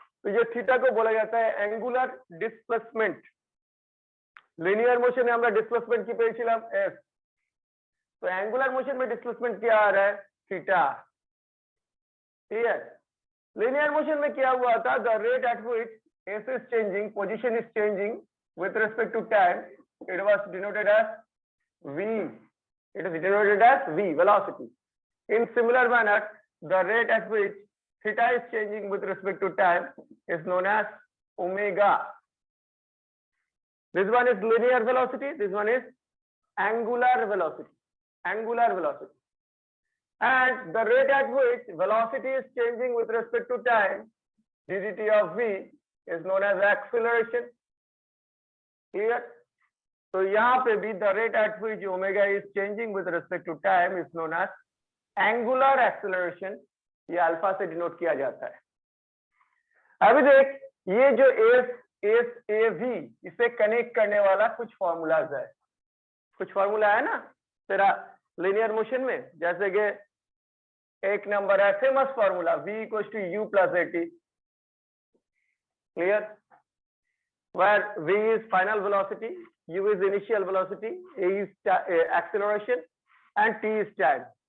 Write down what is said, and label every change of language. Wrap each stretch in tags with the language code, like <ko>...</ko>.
<hi>तो ये थीटा को बोला जाता है एंगुलर डिस्प्लेसमेंट। लीनियर मोशन में हमरा डिस्प्लेसमेंट की पेंसिलम एस, तो एंगुलर मोशन में डिस्प्लेसमेंट क्या आ रहा है, थीटा। ठीक है, लीनियर मोशन में क्या हुआ था,</hi> <en>The rate at which S is changing, position is changing with respect to time, it was denoted as v, it is denoted as v, velocity. In similar manner, the rate at which theta is changing with respect to time is known as omega. This one is linear velocity, this one is angular velocity, and the rate at which velocity is changing with respect to time, ddt of v, is known as acceleration. Here,</en> <hi>तो यहाँ पे भी</hi> <en>the rate at which omega is changing with respect to time is known as angular acceleration,</en> <hi>ये alpha से denote किया जाता है। अभी देख, ये जो एस ए वी, इसे कनेक्ट करने वाला कुछ फॉर्मूलाज है, कुछ फॉर्मूला है ना तेरा लीनियर मोशन में, जैसे कि एक नंबर है famous formula v equals to u plus at, clear,</hi> <en>where v is final velocity, u is initial velocity, a is acceleration and t is time।</en>